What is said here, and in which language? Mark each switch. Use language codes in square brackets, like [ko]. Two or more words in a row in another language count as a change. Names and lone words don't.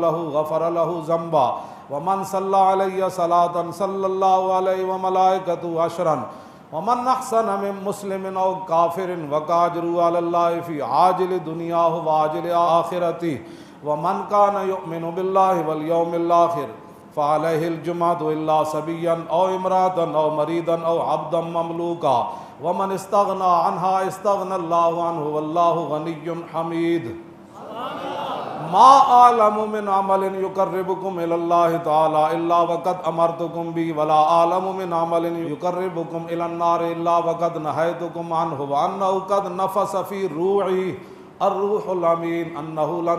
[ar] لَهُ غَفَرَ لَهُ ذَنْبًا وَمَنْ صَلَّى عَلَيَّ صَلَاةً صَلَّى اللَّهُ عَلَيْهِ وَمَلَائِكَتُهُ عَشْرًا ومن احسن من مسلم او کافر وکاجروا علی اللہ فی عاجل دنیاہ وعاجل آخرتہ ومن کان یؤمن باللہ والیوم الآخر فعلیہ الجمعۃ الا صبیا او امرأة او مریضا او عبدا مملوکا ومن استغنى عنها استغنى اللہ عنہ واللہ غنی حمید ما اعلم من عمل يقربكم الى الله تعالى الا وقد امرتكم به ولا اعلم من عمل يقربكم الى النار الا وقد نهيتكم عنه وانه قد نفس في روعي الروح الامين انه لن